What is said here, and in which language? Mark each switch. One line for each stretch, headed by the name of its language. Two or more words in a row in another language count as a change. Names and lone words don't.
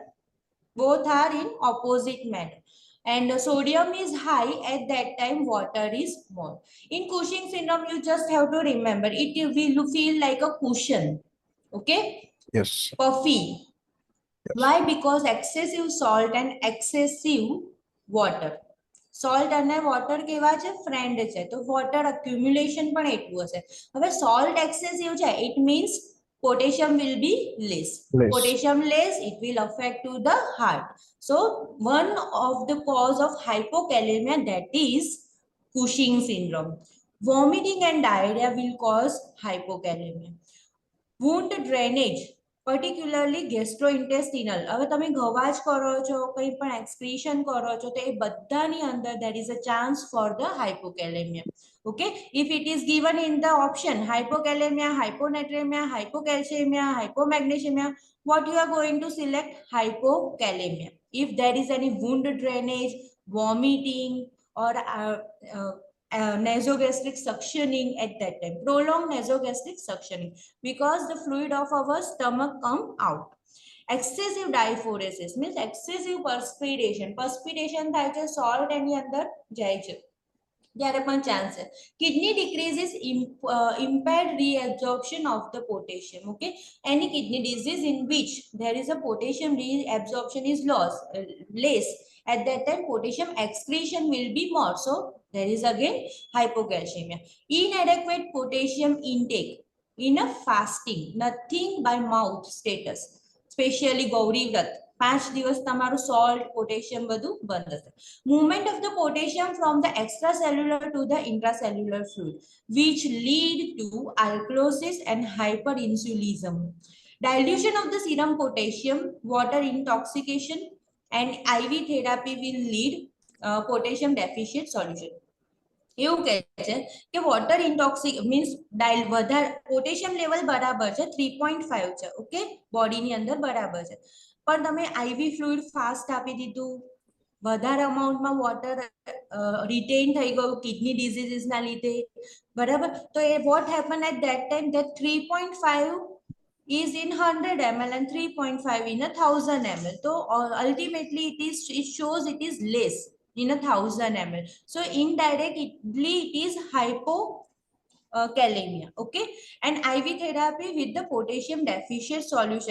English: Both are in opposite manner. And sodium is high, at that time water is more. In Cushing syndrome, you just have to remember, it will feel like a cushion. Okay? Yes. Puffy. Yes. Why? Because excessive salt and excessive water. Salt and water
Gujarati: કેવા છે ફ્રેન્ડ છે, તો
English: water accumulation
Gujarati: પણ એટલું હશે.
English: હવે salt excessive છે, it means potassium will be less. Potassium less, it will affect to the heart. So one of the cause of hypokalemia, that is Cushing syndrome. Vomiting and diarrhea will cause hypokalemia. Wound drainage, particularly gastrointestinal.
Gujarati: હવે તમે ગવાજ કરો છો, કંઈ પણ excretion કરો છો, તો એ બધાની અંદર
English: there is a chance for the hypokalemia. Okay, if it is given in the option hypokalemia, hyponatremia, hypocalcemia, hypomagnesemia, what you are going to select? Hypokalemia. If there is any wound drainage, vomiting, or nasogastric suctioning at that time, prolonged nasogastric suctioning, because the fluid of our stomach come out. Excessive diaphoresis means excessive perspiration.
Gujarati: Perspiration થાય છે, salt એની અંદર જાય છે, ત્યારે પણ chance છે.
English: Kidney decreases, impaired reabsorption of the potassium. Okay, any kidney disease in which there is a potassium reabsorption is less, at that time potassium excretion will be more, so there is again hypocalcemia. Inadequate potassium intake in a fasting, nothing by mouth status, especially Gauri Vrat,
Gujarati: 5 દિવસ તમારું
English: salt, potassium
Gujarati: બધું બંધ હશે.
English: Movement of the potassium from the extracellular to the intracellular fluid, which lead to alkalosis and hyperinsulinism. Dilution of the serum potassium, water intoxication, and IV therapy will lead potassium deficient solution.
Gujarati: એવું કહે છે કે
English: water intoxic means
Gujarati: વધારે
English: potassium level
Gujarati: બરાબર છે, 3.5 છે. ઓકે, બોડીની અંદર બરાબર છે, પણ તમે
English: IV fluid fast
Gujarati: આપી દીધું, વધારે અમાઉન્ટમાં
English: water retain
Gujarati: થઈ ગયું
English: kidney diseases
Gujarati: લીધે, બરાબર? તો એ
English: what happen at that time that 3.5 is in 100 ml and 3.5 in 1000 ml. So ultimately it shows it is less in 1000 ml. So indirectly it is hypokalemia. Okay, and IV therapy with the potassium deficient solution.